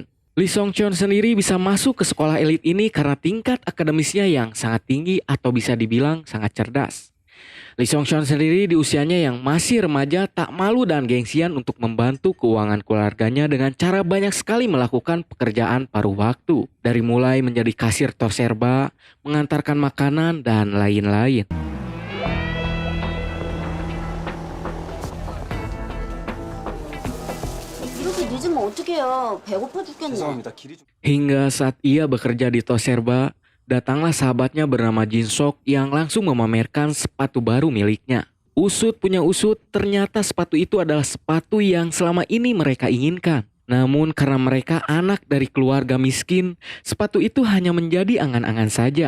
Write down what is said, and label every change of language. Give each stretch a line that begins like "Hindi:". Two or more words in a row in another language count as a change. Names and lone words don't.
Indonesian: Lee Song Chon sendiri bisa masuk ke sekolah elit ini karena tingkat akademisnya yang sangat tinggi atau bisa dibilang sangat cerdas. Lee Song Chon sendiri di usianya yang masih remaja tak malu dan gengsian untuk membantu keuangan keluarganya dengan cara banyak sekali melakukan pekerjaan paruh waktu. Dari mulai menjadi kasir toserba, mengantarkan makanan, dan lain-lain.
Korean: 이렇게 늦으면 어떡해요. 배고파 죽겠네. 죄송합니다. 길이 좀.
Indonesian: Hingga saat ia bekerja di toserba, datanglah sahabatnya bernama Jin Sok yang langsung memamerkan sepatu baru miliknya. Usut punya usut, ternyata sepatu itu adalah sepatu yang selama ini mereka inginkan. Namun karena mereka anak dari keluarga miskin, sepatu itu hanya menjadi angan-angan saja.